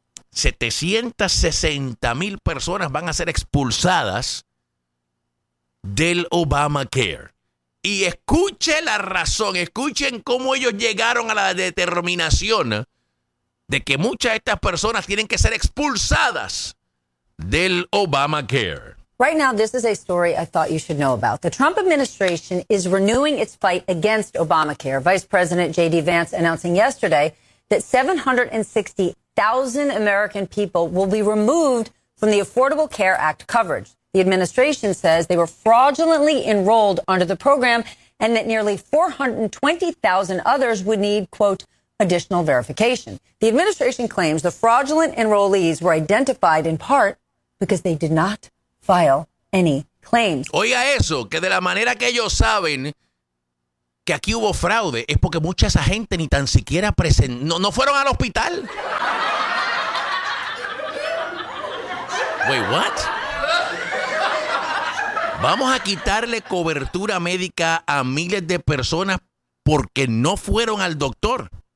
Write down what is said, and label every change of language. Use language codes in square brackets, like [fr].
[es] 760,000 personas van a ser expulsadas del Obamacare. Y escuche la razón, escuchen cómo ellos llegaron a la determinación de que muchas de estas personas tienen que ser expulsadas del Obamacare. [en] Right now, this is a story I thought you should know about. The Trump administration is renewing its fight against Obamacare. Vice President J.D. Vance announcing yesterday that 760,000 American people will be removed from the Affordable Care Act coverage. The administration says they were fraudulently enrolled under the program and that nearly 420,000 others would need, quote, additional verification. The administration claims the fraudulent enrollees were identified in part because they did not file any claims. [es] Oiga eso, que de la manera que ellos saben que aquí hubo fraude es porque mucha esa gente ni tan siquiera no fueron al hospital. [en] Wait, what? [es] Vamos a quitarle cobertura médica a miles de personas porque no fueron al doctor.